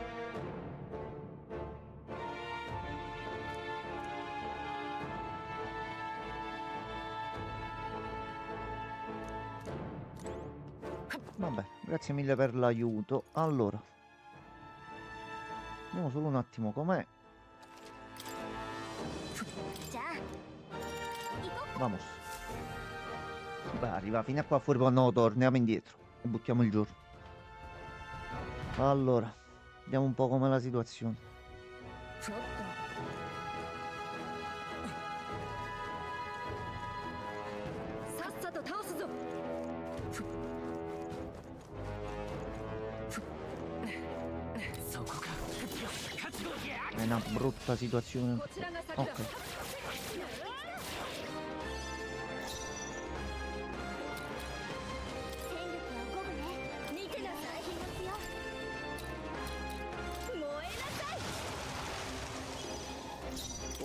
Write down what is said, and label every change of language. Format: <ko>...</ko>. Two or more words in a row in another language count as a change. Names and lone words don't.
<it>Vabbè, grazie mille per l'aiuto. Allora, vediamo solo un attimo com'è.</it> <ja>じゃあ行こ</ja> <it>Vamos. Beh, arriva fino a qua fuori, poi no, torniamo indietro e buttiamo il giorno. Allora, vediamo un po' com'è la situazione.</it> <ja>ちょっとさっさと倒すぞ。そこか。覚悟や。</ja> <it>È una brutta situazione.</it> <ja>こちらが先だ。</ja> <it>Ok.</it> <ja>戦力は五分ね見てなさいきますよ燃えなさい</ja>